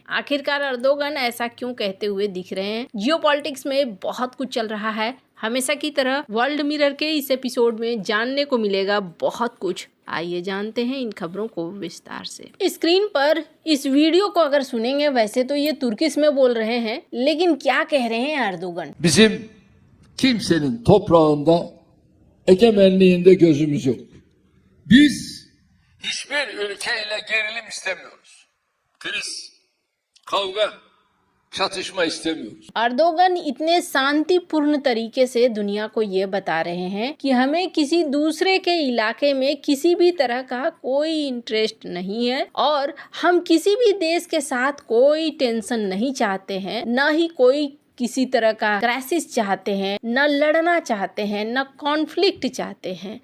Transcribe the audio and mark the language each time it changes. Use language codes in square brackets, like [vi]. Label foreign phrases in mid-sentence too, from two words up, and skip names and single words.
[hi] आखिरकार अर्दोगन ऐसा क्यों कहते हुए दिख रहे हैं? जियोपॉलिटिक्स में बहुत कुछ चल रहा है। हमेशा की तरह वर्ल्ड मिरर के इस एपिसोड में जानने को मिलेगा बहुत कुछ। आइए जानते हैं इन खबरों को विस्तार से। स्क्रीन पर इस वीडियो को अगर सुनेंगे, वैसे तो ये तुर्किश में बोल रहे हैं, लेकिन क्या कह रहे हैं अर्दोगन? [tr] Bizim kimsenin toprağında egemenliğinde gözümüz yok. Biz hiçbir ülkeyle gerilim istemiyoruz. Kriz, kavga, çatışma istemiyoruz. [hi] अर्दोगन इतने शांतिपूर्ण तरीके से दुनिया को ये बता रहे हैं कि हमें किसी दूसरे के इलाके में किसी भी तरह का कोई इंटरेस्ट नहीं है और हम किसी भी देश के साथ कोई टेंशन नहीं चाहते हैं, न ही कोई किसी तरह का क्राइसिस चाहते हैं, न लड़ना चाहते हैं, न कॉन्फ्लिक्ट चाहते हैं।